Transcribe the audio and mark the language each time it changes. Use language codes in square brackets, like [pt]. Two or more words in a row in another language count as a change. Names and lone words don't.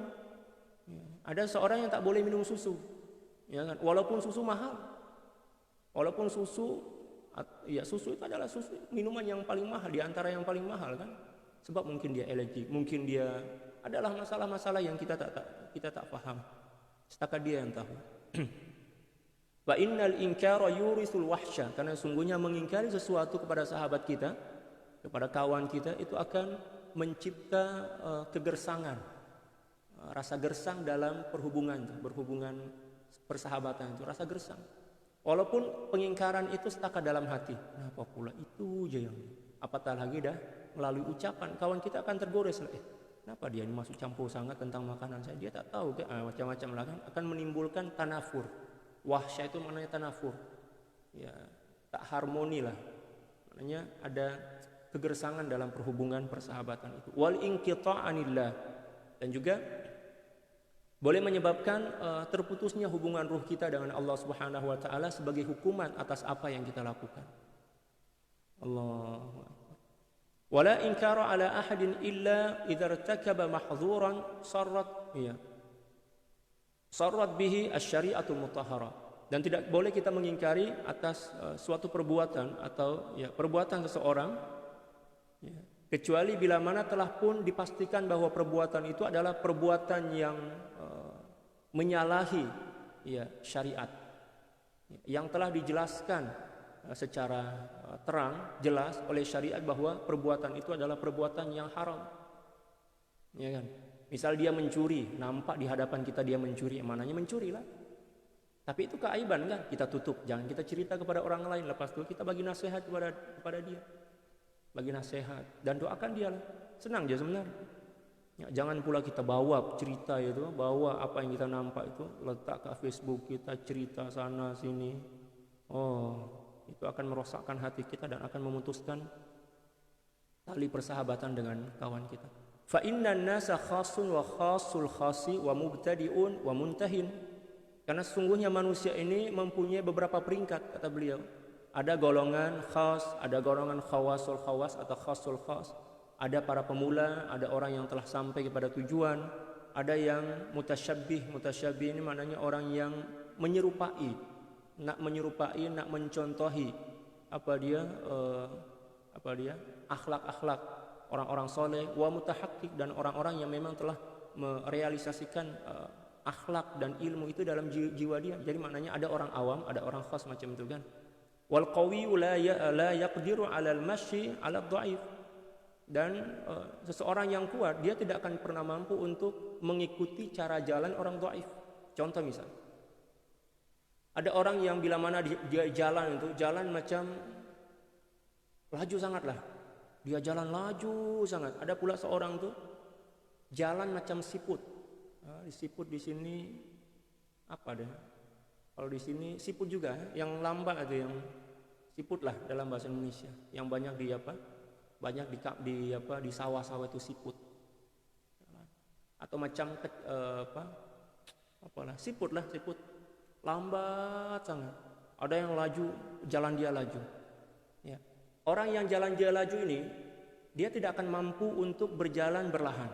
[ms] Ya, ada seorang yang tak boleh minum susu, ya kan? Walaupun susu mahal, susu itu adalah minuman yang paling mahal, di antara yang paling mahal kan? Sebab mungkin dia alergi, mungkin dia adalah masalah-masalah yang kita tak faham. Setakat dia yang tahu. [ar] وإن الإنكار يورث الوحشة, [ms] karena sungguhnya mengingkari sesuatu kepada sahabat kita, kepada kawan kita, itu akan mencipta kegersangan. Rasa gersang dalam berhubungan persahabatan itu, rasa gersang. Walaupun pengingkaran itu setakat dalam hati. Kenapa pula itu aja yang apatah lagi dah melalui ucapan, kawan kita akan tergores lah. Kenapa dia ini masuk campur sangat tentang makanan saya? Dia tak tahu ke macam-macam lah kan, akan menimbulkan tanafur. Wahsya itu maknanya tanafur. Ya, tak harmoni lah. Maknanya ada kegersangan dalam perhubungan persahabatan itu. [ar] والانقطاع عن الله, [ms] dan juga boleh menyebabkan terputusnya hubungan ruh kita dengan Allah [ar] سبحانه وتعالى [ms] sebagai hukuman atas apa yang kita lakukan. [ar] الله أكبر. ولا إنكار على أحد إلا إذا ارتكب محظورا صرحت به الشريعة المطهرة. [ms] Dan tidak boleh kita mengingkari atas suatu perbuatan atau perbuatan seseorang kecuali bila mana telah pun dipastikan bahwa perbuatan itu adalah perbuatan yang menyalahi ya syariat yang telah dijelaskan secara terang, jelas oleh syariat bahwa perbuatan itu adalah perbuatan yang haram. Ya kan? Misal dia mencuri, nampak di hadapan kita dia mencuri, mananya mencuri lah. Tapi itu keaiban kan? Kita tutup, jangan kita cerita kepada orang lain. Lepas itu kita bagi nasihat kepada dia. Bagi nasihat dan doakan dia lah. Senang dia sebenarnya. Ya, jangan pula kita bawa cerita itu, bawa apa yang kita nampak itu, letak ke Facebook kita, cerita sana sini. Oh, itu akan merosakkan hati kita dan akan memutuskan tali persahabatan dengan kawan kita. [ar] فإن الناس خاص وخاص الخاص ومبتدئ ومنته. [ms] Karena sesungguhnya manusia ini mempunyai beberapa peringkat, kata beliau. Ada golongan khas, ada golongan [ar] خواص الخواص [ms] atau [ar] خاص الخاص. [ms] Ada para pemula, ada orang yang telah sampai kepada tujuan. Ada yang mutasyabbih. Mutasyabbih ini maknanya orang yang menyerupai, nak mencontohi apa dia akhlak-akhlak orang-orang soleh, [ar] ومتحقق, [ms] dan orang-orang yang memang telah merealisasikan akhlak dan ilmu itu dalam jiwa dia. Jadi maknanya ada orang awam, ada orang khas macam itu kan. [ar] والقوي لا يقدر على المشي على الضعيف. [ms] Dan seseorang yang kuat dia tidak akan pernah mampu untuk mengikuti cara jalan orang dhaif. Contoh misal, ada orang yang bila mana dia jalan itu jalan macam laju sangatlah. Dia jalan laju sangat. Ada pula seorang tuh jalan macam siput. Siput di sini apa deh? Kalau di sini siput juga, yang lambat itu yang siput lah dalam bahasa Indonesia. Yang banyak di apa? Banyak di sawah-sawah itu siput. Atau macam siput lah, siput. Lambat sangat. Ada yang laju, jalan dia laju. Ya. Orang yang jalan dia laju ini, dia tidak akan mampu untuk berjalan berlahan.